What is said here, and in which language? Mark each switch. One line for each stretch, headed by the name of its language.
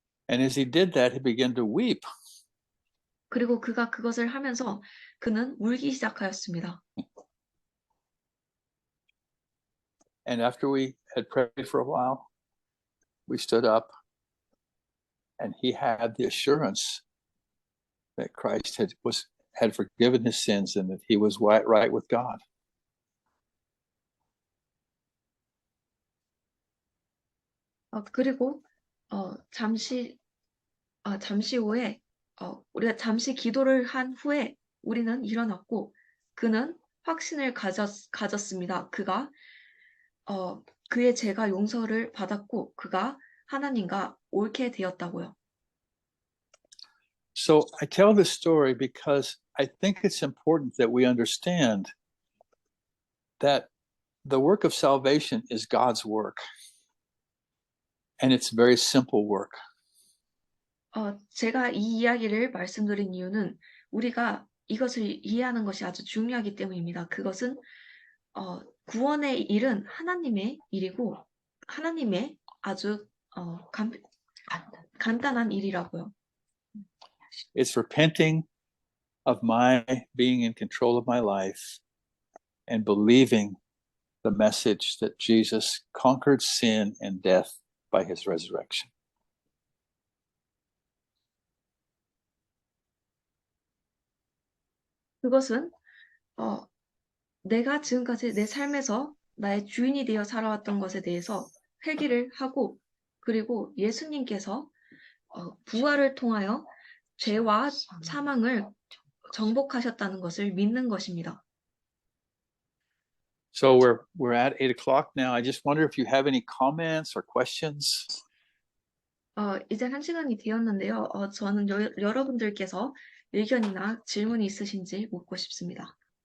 English: And as he did that, he began to weep.
Korean: 그리고 그가 그것을 하면서 그는 울기 시작하였습니다.
English: And after we had prayed for a while, we stood up and he had the assurance that Christ had forgiven his sins and that he was right with God.
Korean: 그리고 잠시 후에 우리가 잠시 기도를 한 후에 우리는 일어났고 그는 확신을 가졌습니다. 그가 그의 죄가 용서를 받았고 그가 하나님과 옳게 되었다고요.
English: So I tell this story because I think it's important that we understand that the work of salvation is God's work. And it's very simple work.
Korean: 제가 이 이야기를 말씀드린 이유는 우리가 이것을 이해하는 것이 아주 중요하기 때문입니다. 그것은 구원의 일은 하나님의 일이고 하나님의 아주 간단한 일이라고요.
English: It's repenting of my being in control of my life and believing the message that Jesus conquered sin and death by his resurrection.
Korean: 그것은 내가 지금까지 내 삶에서 나의 주인이 되어 살아왔던 것에 대해서 회개를 하고 그리고 예수님께서 부활을 통하여 죄와 사망을 정복하셨다는 것을 믿는 것입니다.
English: So we're at 8 o'clock now. I just wonder if you have any comments or questions.
Korean: 이제 1시간이 되었는데요. 저는 여러분들께서 의견이나 질문이 있으신지 묻고 싶습니다.